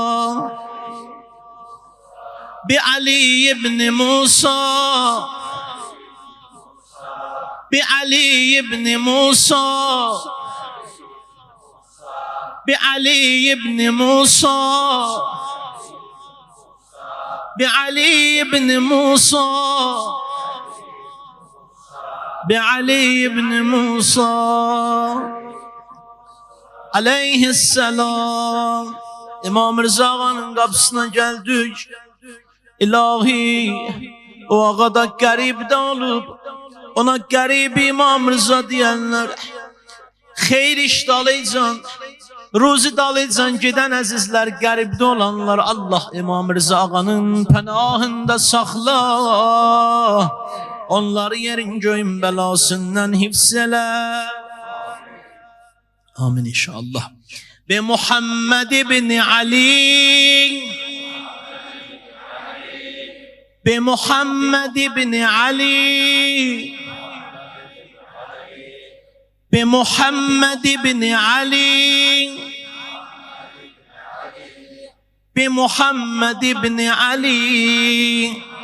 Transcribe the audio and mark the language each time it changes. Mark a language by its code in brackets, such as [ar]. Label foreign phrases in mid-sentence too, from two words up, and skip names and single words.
[ar] بعلي بن موسى بعلي بن موسى بعلي بن موسى بعلي بن موسى بعلي بن موسى عليه السلام. [az] İmam Rıza ağanın qapısına geldik. İlahi o ağa da qəribdə olub, ona qərib İmam Rıza deyənlər, xeyr iş dalaycan, ruzi dalaycan gedən əzizlər, qəribdə olanlar, Allah İmam Rıza ağanın pənahında saxla, onları yerin göyün bəlasından hifz elə. Amin inşallah. [ar] بمحمد بن علي بمحمد بن علي بمحمد بن علي بمحمد بن علي